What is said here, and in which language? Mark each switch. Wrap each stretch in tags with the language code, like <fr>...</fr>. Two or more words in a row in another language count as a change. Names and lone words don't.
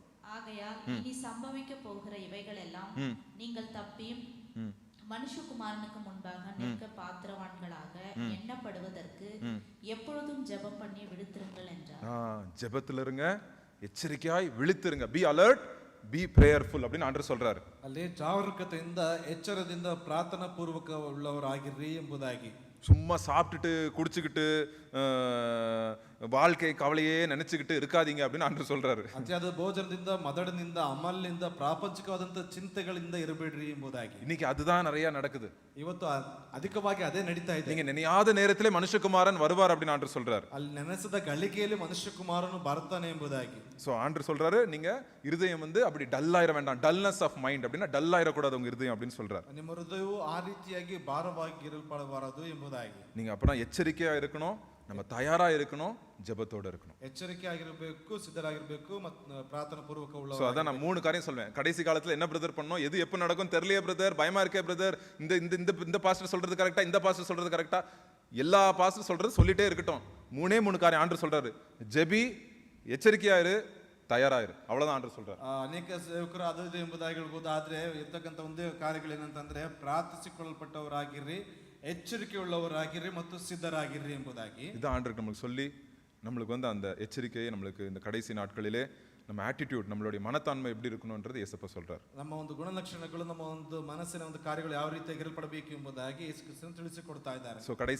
<ta>ஆகையால் இனி சம்பவிக்க போகிற இவைகள் எல்லாம் நீங்கள் தப்பியும் மனுஷகுமாரனுக்கு முன்பாக நிற்க பாத்திரவான்களாக எண்ணப்படுவதற்கு எப்பொழுதும் ஜெபம் பண்ணி விழித்திருங்கள் என்றார். ஜெபத்துல இருங்க, எச்சரிக்கையாய் விழித்திருங்க.</ta> <en>be alert, be prayerful</en> <ta>அப்படின்னு ஆண்டவர் சொல்றாரு.</ta> <kn>ಅಲ್ಲಿ ಜಾಗರೂಕತೆಯಿಂದ ಎಚ್ಚರದಿಂದ ಪ್ರಾರ್ಥನಾ ಪೂರ್ವಕ உள்ளவராಗಿರ್ರಿ ಎಂಬುದಾಗಿ.</kn> <ta>சும்மா சாப்பிட்டுட்டு குடிச்சுக்கிட்டு வாழ்க்கை கவலையே நினைச்சுக்கிட்டு இருக்காதீங்க அப்படின்னு ஆண்டவர் சொல்றாரு.</ta> <kn>ಅತಿಯಾದ ಭೋಜನದಿಂದ ಮದಡಿನಿಂದ ಅಮಲಿನಿಂದ ಪ್ರಾಪಂಚಿಕವಾದಂತ ಚಿಂತೆಗಳಿಂದ ಇರಬೇಡ್ರಿ ಎಂಬುದಾಗಿ.</kn> <ta>இன்னைக்கு அதுதான் நிறைய நடக்குது.</ta> <kn>ಇವತ್ತು ಅಧಿಕವಾಗಿ ಅದೇ ನಡೀತಾ ಇದೆ.</kn> <ta>நீங்க நினையாத நேரத்திலே மனுஷகுமாரன் வருவார் அப்படின்னு ஆண்டவர் சொல்றாரு.</ta> <kn>ಅಲ್ಲಿ ನೆನೆಸದ ಗಳಿಗೆಯಲ್ಲಿ ಮನುಷ್ಯ ಕುಮಾರನು ಬರ್ತಾನೆ ಎಂಬುದಾಗಿ.</kn> <ta>சோ ஆண்டவர் சொல்றாரு நீங்க இருதயம் வந்து அப்படி டல் ஆயிர வேண்டாம்,</ta> <en>dullness of mind</en> <ta>அப்படின்னா டல் ஆயிரக்கூடாது உங்க இருதயம் அப்படின்னு சொல்றாரு.</ta> <kn>ನಿಮ್ಮ ಹೃದಯವು ಆ ರೀತಿಯಾಗಿ ಭಾರವಾಗಿ ಇರಬಾರದು ಎಂಬುದಾಗಿ.</kn> <ta>நீங்க அப்பனா எச்சரிக்கையா இருக்கணும், நம்ம தயாரா இருக்கணும், ஜெபத்தோட இருக்கணும்.</ta> <kn>ಎಚ್ಚರಿಕೆ ಆಗಿರಬೇಕು, ಸಿದ್ಧರಾಗಿರಬೇಕು ಮತ್ತು ಪ್ರಾರ್ಥನಾ ಪೂರ್ವಕ</kn> <ta>சோ</ta> <kn>ಉಳ್ಳವರು.</kn> <ta>அதான் நான் 3 காரியம் சொல்வேன். கடைசி காலத்துல என்ன பிரதர் பண்ணோம், எது எப்ப நடக்கும் தெரியலையே பிரதர், பயமா இருக்கே பிரதர், இந்த இந்த இந்த இந்த பாஸ்டர் சொல்றது கரெக்டா, இந்த பாஸ்டர் சொல்றது கரெக்டா, எல்லா பாஸ்டர் சொல்றது சொல்லிட்டே இருக்கட்டும். 3 காரியம் ஆண்டவர் சொல்றாரு. ஜெபி, எச்சரிக்கையா இரு, தயாராயிரு, அவ்வளவுதான் ஆண்டவர் சொல்றாரு.</ta> <kn>ಅನೇಕ ಸೇವಕರು ಅದು ಇದು ಎಂಬುದಾಗಿ ಹೇಳ್ಬೋದು. ಆದ್ರೆ ಇರ್ತಕ್ಕಂಥ ಒಂದೇ ಕಾರ್ಯಗಳೇನಂತಂದ್ರೆ ಪ್ರಾರ್ಥಿಸಿಕೊಳ್ಳಲ್ಪಟ್ಟವರಾಗಿರ್ರಿ, ಎಚ್ಚರಿಕೆ ಉಳ್ಳವರಾಗಿರ್ರಿ ಮತ್ತು ಸಿದ್ಧರಾಗಿರ್ರಿ ಎಂಬುದಾಗಿ.</kn> <ta>இது ஆண்டவருக்கு நம்மளுக்கு சொல்லி நம்மளுக்கு வந்து அந்த எச்சரிக்கையை நம்மளுக்கு இந்த கடைசி நாட்களிலே நம்ம ஆட்டிடியூட், நம்மளுடைய மனத்தாண்மை எப்படி இருக்கணும்ன்றது இயேசப்பா சொல்றாரு.</ta> <kn>ನಮ್ಮ ಒಂದು ಗುಣಲಕ್ಷಣಗಳು, ನಮ್ಮ ಒಂದು ಮನಸ್ಸಿನ ಒಂದು ಕಾರ್ಯಗಳು ಯಾವ ರೀತಿಯಾಗಿ ಇರಲ್ಪಡಬೇಕು ಎಂಬುದಾಗಿ ಯೇಸು ಕ್ರಿಸ್ತನು ತಿಳಿಸಿಕೊಡ್ತಾ ಇದ್ದಾರೆ.</kn> <ta>சோ கடைசி</ta>